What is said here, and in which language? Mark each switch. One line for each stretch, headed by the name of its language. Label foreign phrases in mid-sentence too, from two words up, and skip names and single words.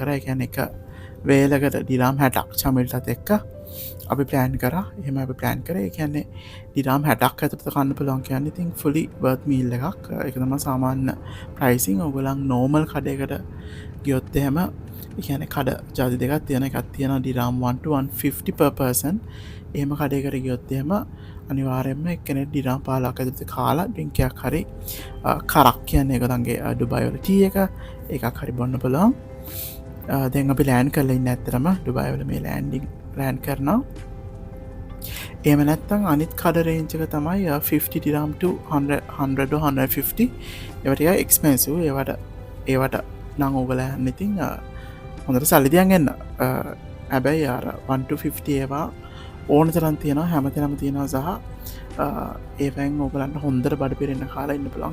Sinhala: ඒ කියන්නේ එක වේලකට ඩිරාම් 60ක් චමිල්ටත් එක්ක අපි ප්ලෑන් කරා. එහෙම අපි ප්ලෑන් කරේ. ඒ කියන්නේ ඩිරාම් 60ක් ඇතුළත කන්න පුළුවන් කියන්නේ ඉතින්
English: fully worth meal
Sinhala: එකක්. ඒක තමයි සාමාන්‍ය ප්‍රයිසින්. ඔයගොල්ලන් normal කඩේකට ගියොත් එහෙම ඒ කියන්නේ කඩ ජාති දෙකක් තියෙන එකක් තියෙනවා ඩිරාම්
English: 1 to 150 per person.
Sinhala: එහෙම කඩේකට ගියොත් එහෙම අනිවාර්යෙන්ම එක්කෙනෙක් ඩිරාම් 15ක් ඇතුළත කාලා ඩ්‍රින්ක් එකක් හරි කරක් කියන්නේ ඒගොල්ලන්ගේ ඩුබායි වල ටී එකක් හරි බොන්න පුළුවන්. දැන් අපි ලෑන්ඩ් කරලා ඉන්නේ ඇත්තටම ඩුබායි වල මේ ලෑන්ඩ් කරනවා. එහෙම නැත්නම් අනිත් කඩ රේන්ජ් එක තමයි
English: 50 dirham to 100 or 150.
Sinhala: ඒවා ටික එක්ස්පෙන්සිව්. ඒවට නම් ඔයගොල්ලෝ යන්න ඉතින් හොඳට සල්ලි තියන් එන්න. හැබැයි අර 1 to 50 ඒවා ඕන තරම් තියෙනවා, හැමතැනම තියෙනවා සහ ඒවෙන් ඔයගලන්ට හොඳට බඩ පිරෙන්න කාලා ඉන්න පුළුවන්.